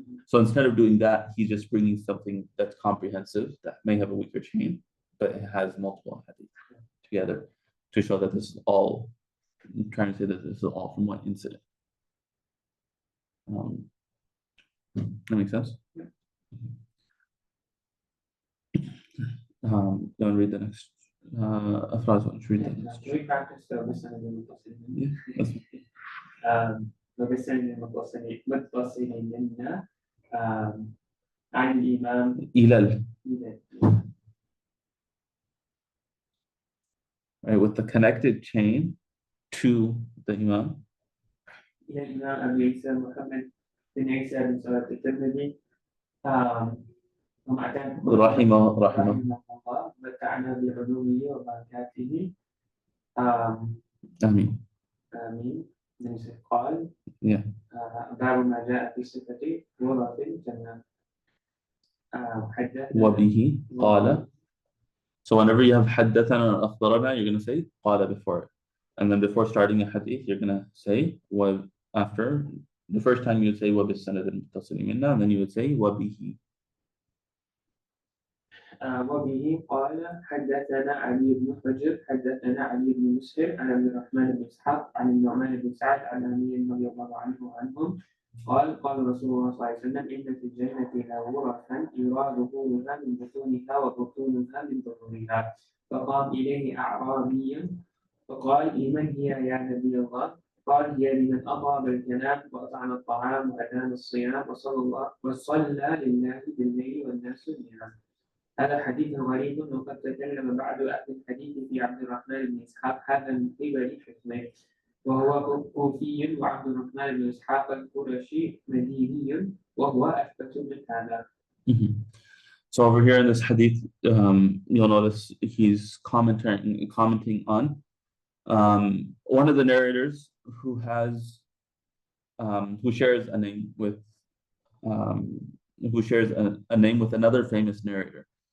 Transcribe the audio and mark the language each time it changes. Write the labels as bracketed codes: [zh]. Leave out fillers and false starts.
[en] So instead of doing that, he's just bringing something that's comprehensive that may have a weaker chain, but it has multiple hadith together to show that this is all, I'm trying to say that this is all from one incident. That makes sense? Yeah. Don't read the next. Afraz, why don't you read the next? We practice the listening Yeah, that's [ar] وبسند متصل منا عن الإمام [en] Ilal, right, with the connected chain to the Imam. [ar] إلى الإمام أبي عيسى محمد بن عيسى بن سورة الترمذي رحمه الله متعنا بعلومه وبركاته آمين. آمين. قال باب ما جاء في صفة غرف الجنة. وبه قال. [en] So whenever you have حدثنا or أخبرنا, you're going to say قال before it. And then before starting a hadith, you're going to say after. The first time you would say [ar] وبالسند المتصل منا, [en] and then you would say وبه. [ar] وبه قال حدثنا علي بن حجر حدثنا علي بن مسهر عن عبد الرحمن بن اسحاق عن النعمان بن سعد عن علي رضي الله عنه وعنهم قال رسول الله صلى الله عليه وسلم إن في الجنة لغرفا يرى ظهورها من بطونها وبطونها من ظهورها. فقام إليه أعرابي فقال لمن هي يا نبي الله؟ قال هي لمن أطاب الكلام وأطعم الطعام وأدام الصيام وصلى لله بالليل والناس نيام. هذا حديث غريب، وقد تكلم بعض أهل الحديث في عبد الرحمن بن إسحاق هذا من قبل حكمه، وهو كوفي، وعبد الرحمن بن إسحاق القرشي مديني، وهو أثبت من هذا. [en] So over here in this hadith, you'll notice he's commenting on one of the narrators who shares a name with a name with another famous narrator.